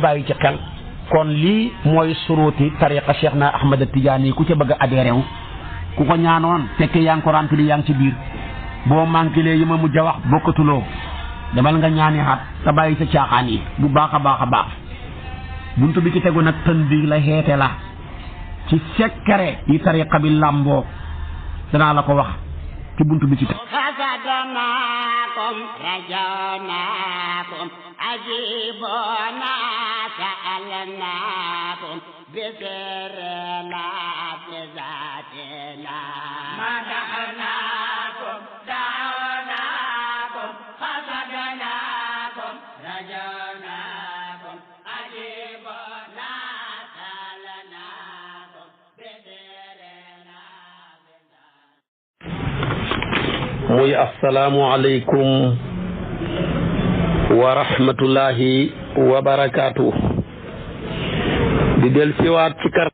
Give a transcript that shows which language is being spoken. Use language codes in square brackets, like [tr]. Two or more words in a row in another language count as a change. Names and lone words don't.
[wo] bàyyi ci xel kon lii mooy suruti tariqa Cheikh na Ahmad Tidiane ku ca bëgg a adhéré wu ku ko ñaanoon fekkee yaa ngi ko rempli yaa ngi ci biir boo manqué lee yi ma mujj a wax bokkatuloo demal nga ñaani xaat te bàyyi sa caaxaan yi bu baax a baax buntu bi ci tegu nag tën bi la xeete la ci sekkare yi tariqa bi làmboo danaa la ko wax ci buntu bi ci tegu [ar] رجوناكم أجيبونا سألناكم بسرنا بذاتنا مدحناكم دعوناكم قصدناكم رجوناكم أجيبونا سألناكم بسرنا [wo] muy [ar] السلام عليكم ورحمة الله وبركاته [wo] di del siwaat ci